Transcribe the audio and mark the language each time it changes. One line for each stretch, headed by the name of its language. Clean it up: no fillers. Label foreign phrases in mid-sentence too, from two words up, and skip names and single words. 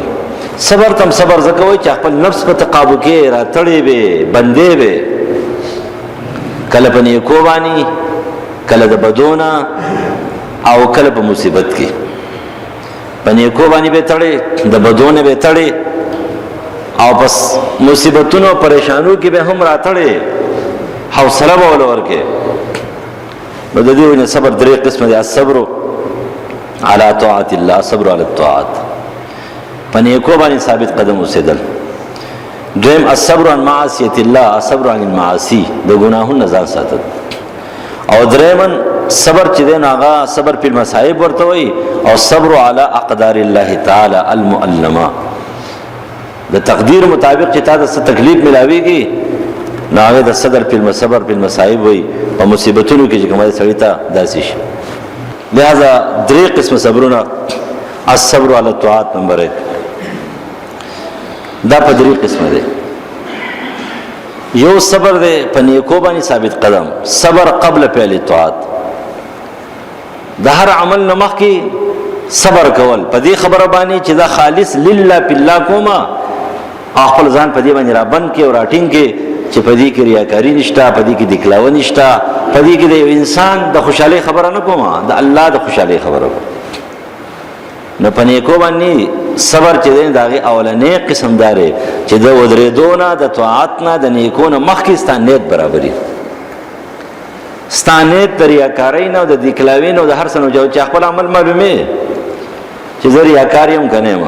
Pashto: صبر تم صبر زکوي چې خپل نفس په تقابو کې را تړې به، بندې به، کله په نیکو باندې، کله د بدونه، او کله په مصیبت کې. په نیکو باندې به تړې، د بدونه به تړې، او پس مصیبتونو پریشانو کې به هم را تړې، حوصله به ولور کې. نو د دې ونه صبر درې قسم دي:
Arabic: الصبر على طاعت الله، صبر على الطاعات،
Pashto: په نیکو باندې ثابت قدم اوسېدل. دویم
Arabic: الصبر عن معصیت الله، الصبر عن المعاصی،
Pashto: د ګناهونو ځان ساتل. او درېمن صبر چې دی هغه صبر په مصائب ورته وي، او
Arabic: صبر علی اقدار الله تعالی المؤلمه،
Pashto: د تقدیر مطابق چې تاسو ته تکلیف ملاويږي، نو هغه د صبر په مصائب وي، او مصیبتونو کې چې کومه سړی ته داسې شي. لہذا درې قسم صبرونه.
Arabic: الصبر علی الطاعات
Pashto: نمبر 1 دا په درې قسمه دی. یو صبر دی په نیکو باندې ثابت قدم،
Arabic: صبر قبل فعل الطاعات.
Pashto: د هر عمل نه مخکې صبر کول په دې خبره باندې چې دا خالص
Arabic: لله بالله
Pashto: کومه، خپل ځان په دې باندې را بند کې او راټینګ کې چې په دې کې ریاکاری نشته، په دې کې دکلاوه نشته، په دې کې د انسان د خوشحالي خبره نه کومه، د الله د خوشحالي خبره کوم. نو په نیکو باندې صبر چې دی داغه اولنې قسم داري چې د ودریدونه د طاعت نه د نیکو نه مخکې ستانیت برابرۍ، ستانیت د ریاکاری نه او د دکلاوي نه او د هر څه نه جو چې خپل عمل معلومه چې زه ریاکار یم کنه ما.